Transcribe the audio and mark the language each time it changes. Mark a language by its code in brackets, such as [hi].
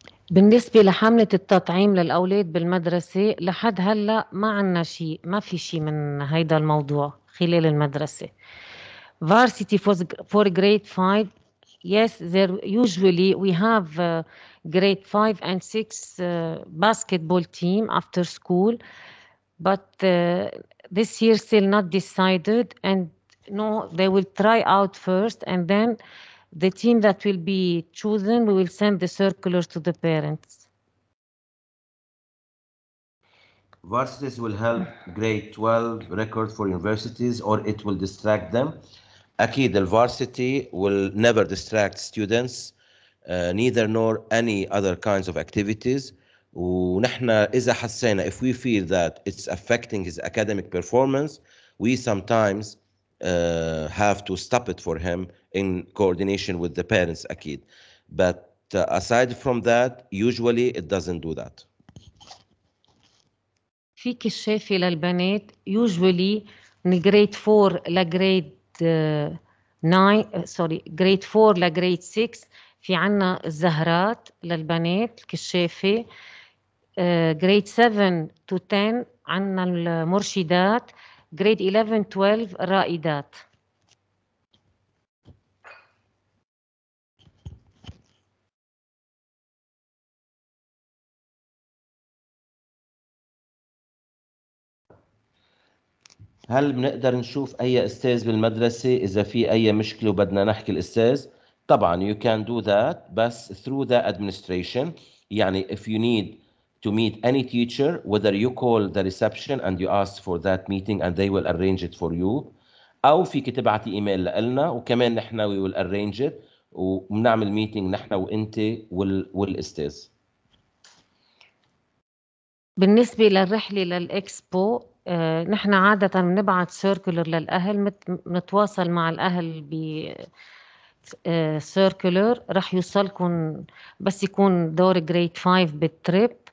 [ar] بالنسبة لحملة التطعيم للأولاد بالمدرسة لحد هلأ ما عنا شيء، ما في شيء من هيدا الموضوع خلال المدرسة. [en] Varsity for grade 5, yes, there usually we have grade 5 and 6 basketball team after school, but this year still not decided, and no, they will try out first, and then the team that will be chosen, we will send the circulars to the parents. Varsities will help grade 12 record for universities, or it will distract them. [ar] أكيد [en] الvarsity will never distract students, neither nor any other kinds of activities. [ar] ونحن إذا حسينا, [en] if we feel that it's affecting his academic performance, we sometimes have to stop it for him in coordination with the parents [ar] أكيد. [en] But aside from that, usually it doesn't do that. [ar] في كشافة للبنات usually من grade 4 لgrade 9 grade 4 لgrade 6 في عنا الزهرات للبنات الكشافة. [en] grade 7 to 10 [ar] عنا المرشدات. [en] grade 11 12 الرائدات. [ar] هل بنقدر نشوف أي أستاذ بالمدرسة إذا في أي مشكلة وبدنا نحكي الأستاذ؟ طبعا [en] you can do that [ar] بس [en] through the administration. يعني if you need to meet any teacher, whether you call the reception and you ask for that meeting and they will arrange it for you, [ar] أو فيك تبعتي إيميل لنا وكمان نحن [en] we will arrange it [ar] وبنعمل ميتينج نحن وأنت والأستاذ. بالنسبة للرحلة للإكسبو نحن عادة بنبعت سيركولر للأهل، بنتواصل مع الأهل ب سيركولر رح يوصلكم بس يكون دور جريد 5 بالتريب.